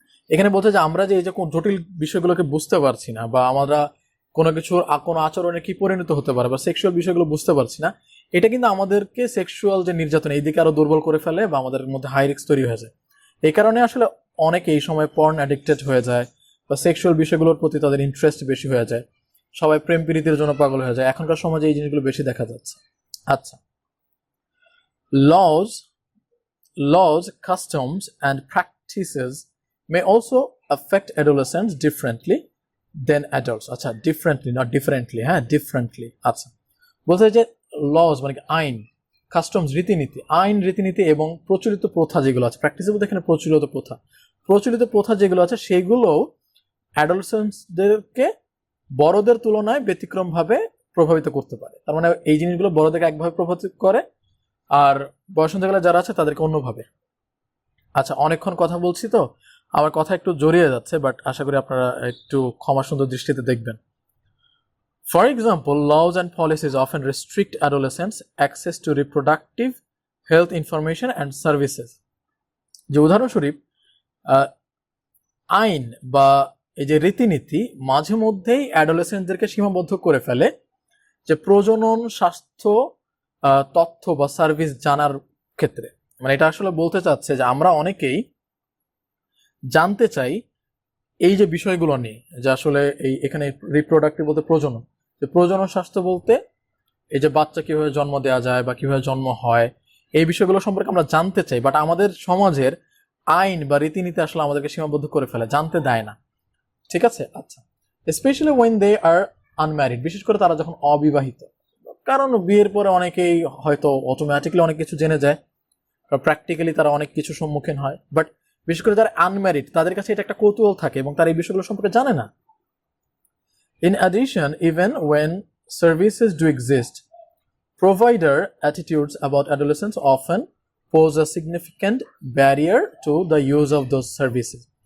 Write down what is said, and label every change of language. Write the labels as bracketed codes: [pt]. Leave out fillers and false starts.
[bn] এখানে বলতে যে আমরা যে এই যে কোন জটিল বিষয়গুলোকে বুঝতে পারছি না, বা আমরা কোনো কিছুর কোনো আচরণে কি পরিণত হতে পারে বা সেক্সুয়াল বিষয়গুলো বুঝতে পারছি না, এটা কিন্তু আমাদেরকে সেক্সুয়াল যে নির্যাতন এই দিকে আরো দুর্বল করে ফেলে বা আমাদের মধ্যে হাই রিস্ক তৈরি হয়ে যায়। এই কারণে আসলে অনেকে এই সময় পর্ন অ্যাডিক্টেড হয়ে যায় বা সেক্সুয়াল বিষয়গুলোর প্রতি তাদের ইন্টারেস্ট বেশি হয়ে যায়, সবাই প্রেম প্রীতির জন্য পাগল হয়ে যায়। এখনকার সমাজে এই জিনিসগুলো বেশি দেখা যাচ্ছে। [en] আচ্ছা, laws, customs and practices may also affect adolescents differently than adults. আচ্ছা, differently, not differently, হ্যাঁ, differently। [bn] আচ্ছা, বলতে যে laws মানে আইন, কাস্টমস রীতিনীতি, আইন রীতিনীতি এবং প্রচলিত প্রথা যেগুলো আছে, প্র্যাকটিস বলতে এখানে প্রচলিত প্রথা যেগুলো আছে সেগুলো অ্যাডোলেসেন্টসদেরকে বড়দের তুলনায় ব্যতিক্রম ভাবে প্রভাবিত করতে পারে। তার মানে এই জিনিসগুলো বড়দেরকে একভাবে প্রভাবিত করে আর বয়সন্ধিকালে যারা আছে তাদেরকে অন্যভাবে। আচ্ছা, অনেকক্ষণ কথা বলছি তো আমার কথা একটু জড়িয়ে যাচ্ছে, বাট আশা করি আপনারা একটু ক্ষমা সুন্দর দৃষ্টিতে দেখবেন। [en] For example, laws and policies often restrict adolescents' access to reproductive health information and services. [bn] যে উদাহরণস্বরূপ আইন বা এই যে রীতিনীতি মাঝে মধ্যেই অ্যাডোলেসেন্টদেরকে সীমাবদ্ধ করে ফেলে যে প্রজনন স্বাস্থ্য তথ্য বা সার্ভিস জানার ক্ষেত্রে। মানে এটা আসলে বলতে চাচ্ছে যে আমরা অনেকেই জানতে চাই এই যে বিষয়গুলো নিয়ে, যে আসলে এই এখানে রিপ্রোডাক্টিভ বলতে প্রজনন, যে প্রজনন স্বাস্থ্য বলতে এই যে বাচ্চা কিভাবে জন্ম দেওয়া যায় বা কিভাবে জন্ম হয়, এই বিষয়গুলো সম্পর্কে আমরা জানতে চাই, বাট আমাদের সমাজের আইন বা রীতিনীতি আসলে আমাদেরকে সীমাবদ্ধ করে ফেলে, জানতে দেয় না। ঠিক আছে? আচ্ছা, [en] specially when they are unmarried, [bn] বিশেষ করে তারা যখন অবিবাহিত, কারণ বিয়ের পরে অনেকেই হয়তো অটোমেটিকলি অনেক কিছু জেনে যায়, প্র্যাকটিক্যালি তারা অনেক কিছু সম্মুখীন হয়, বাট বিশেষ করে যারা আনম্যারিড তাদের কাছে এটা একটা কৌতূহল থাকে এবং তারা এই বিষয়গুলো সম্পর্কে জানে না। [en] In addition, even when services do exist, provider attitudes about adolescents often pose a significant barrier to the use of those services.